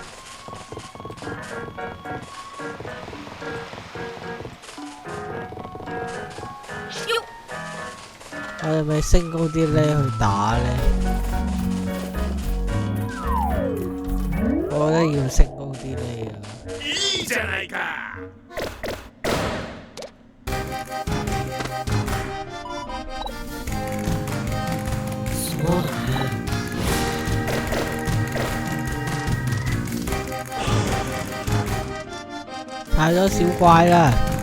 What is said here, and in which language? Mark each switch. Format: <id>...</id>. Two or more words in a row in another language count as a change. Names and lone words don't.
<yue>我哋咪升高啲呢去打呢？我覺得要升高啲呢啊！</yue> <ja>いいじゃないか。</ja> <yue>太多小怪啦！</yue>